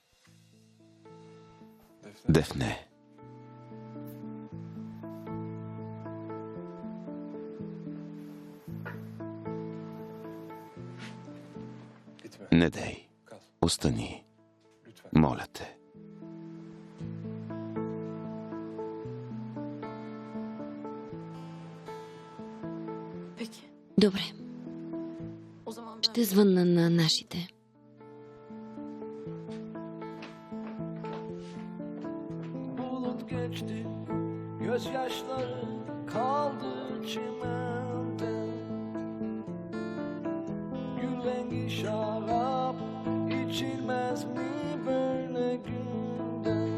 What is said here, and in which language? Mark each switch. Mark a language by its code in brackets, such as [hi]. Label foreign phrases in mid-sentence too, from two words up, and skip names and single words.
[bg] Дефне. Не дей. Остани. Моля те. Добре. Ще звънна на нашите. [tr] Bulut geçti, gözyaşları kaldı çimende. Gül rengi şarap içilmez mi böyle günde?